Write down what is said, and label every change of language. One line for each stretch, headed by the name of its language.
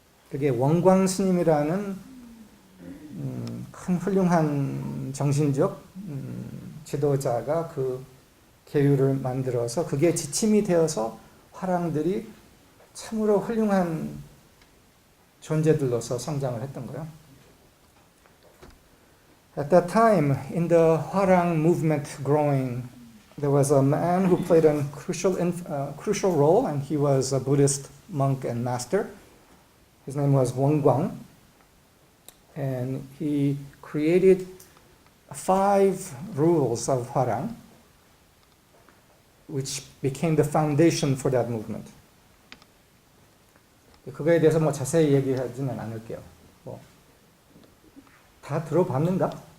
Korean: 그게 원광 스님이라는 큰 훌륭한 정신적 지도자가 그 계율을 만들어서 그게 지침이 되어서 화랑들이 참으로 훌륭한 존재들로서 성장을 했던 거예요.
English: At that time, in the Hwarang movement growing, there was a man who played a crucial role, and he was a Buddhist monk and master. His name was Wonggwang, and he created 5 rules of Hwarang, which became the foundation for that movement.
Korean: 그거에 대해서 자세히 얘기하지는 않을게요. 다 들어봤는가?